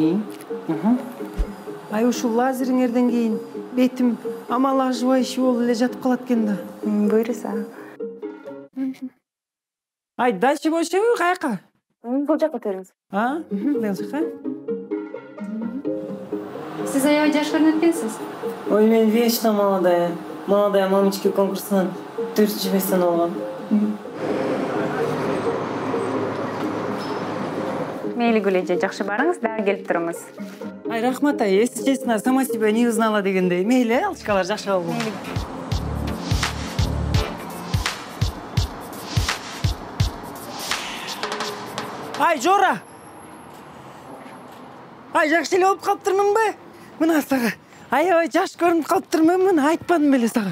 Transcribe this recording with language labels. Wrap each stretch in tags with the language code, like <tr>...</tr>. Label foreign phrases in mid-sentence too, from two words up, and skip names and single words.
<ky>Ай, ушул лазериңерден кийин бетим омолаживающий болуп эле жатып калат экен да. Буйруса. Ай, дальше болчубу, каяка? Бул жакка өтөрүңүз. Бул жака? Сиз аябай жаш көрүнүп экенсиз. Ой, мен</ky> <ru>вечно молодая. Молодая мамочка</ru> <ky>конкурсунан 4-нчи месттен алгам. Мейли Гүлеже, жакшы барыңыз, дагы келип туруңуз. Ай, рахмат, ай,</ky> <ru>если честно, сама себя не узнала дегендей.</ru> <ky>Мейли, алчкалар, жакшы болду. Ай, Жора! Ай, жакшы эле болуп калыптырмынбы? Мына сага. Ай, жаш көрүнүп калыптырмын, мына айтпадым беле сага.</ky>